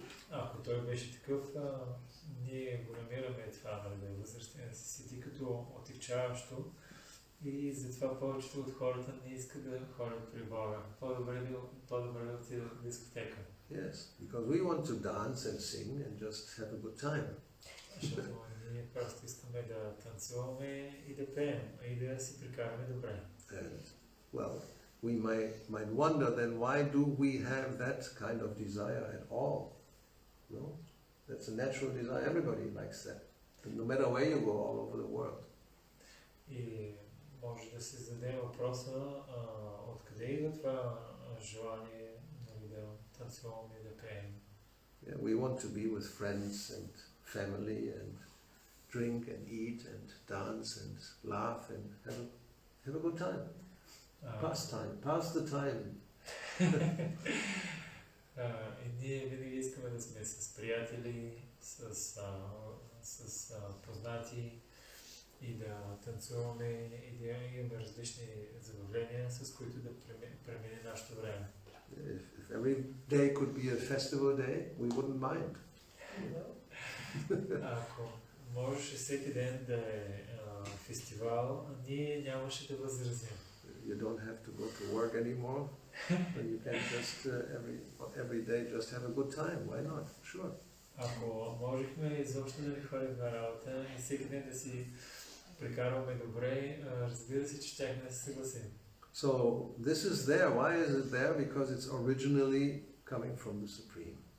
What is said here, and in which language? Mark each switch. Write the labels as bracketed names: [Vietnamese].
[Bulgarian] Ако той беше такъв, ние го намираме това, да е възрастен, да се седи като отивчаващо, и затова повечето от хората не искат да ходят при Бога. По-добре да отидат в дискотека. [English] Yes, because we want to dance and sing and just have a good time. [Bulgarian] Защото ние просто искаме да танцуваме и да пеем, и да си прекараме добре. [English] And, well, we might wonder then why do we have that kind of desire at all? No? That's a natural desire. Everybody likes that. No matter where you go all over the world. [Bulgarian] И може да се зададе въпроса откъде идва това желание да танцуваме и да пеем. [English] Yeah, we want to be with friends and family and drink and eat and dance and laugh and have a good time. Pass the time. [Bulgarian] И ние винаги искаме да сме с приятели, с познати и да танцуваме и да имаме различни забавления, с които да премине нашето време. [English] If every day could be a festival day, we wouldn't mind. [Bulgarian] Ако можеше всеки ден да е фестивал, ние нямаше да възразим. [English] You don't have to go to work anymore, and you can just every day just have a good time. Why not? Sure. [Bulgarian] Ако можехме изобщо да не ходим на работа и всеки ден да си прекарваме добре, разбира се, че щяхме да се съгласим. [English] So this is there. Why is it there? Because it's originally coming from the Supreme.